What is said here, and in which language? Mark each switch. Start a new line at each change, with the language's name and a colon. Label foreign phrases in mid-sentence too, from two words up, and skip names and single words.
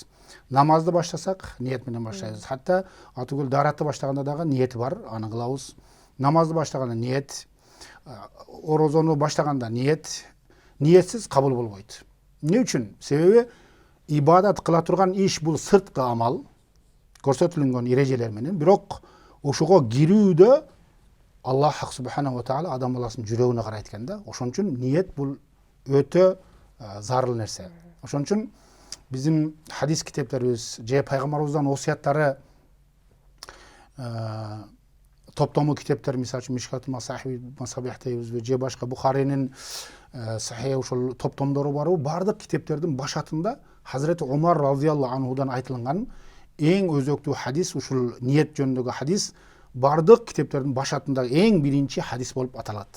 Kyrgyz: Намазды баштасак ниет менен баштайбыз. Хатта атүгүл даратты баштаганда дагы ниети бар, аны кылабыз. Намазды баштаганда ниет, орозону баштаганда ниет, ниетсиз кабыл болбойт. Эмне үчүн? Себеби ибадат кыла турган иш бул сырткы амал, көрсөтүлгөн эрежелер менен, бирок ошого кирүүдө Аллах
Arabic: سبحانه وتعالى
Kyrgyz: адам баласынын жүрөгүнө карайт экен да. Ошон үчүн ниет бул өтө зарыл нерсе. Ошон үчүн биздин хадис китептерибиз же пайгамбарыбыздын осуяттары топтому китептер, мисалы үчүн Мишкатул Масабих дейбизби, же башка Бухаринин сахih ошол топтомдору барбы, бардык китептердин башатында Хазирети Умар
Arabic: رضي الله عنه
Kyrgyz: айтылган эң өзөктүү хадис, ушул ниет жөнүндөгү хадис бардык китептердин башатында эң биринчи хадис болуп аталат.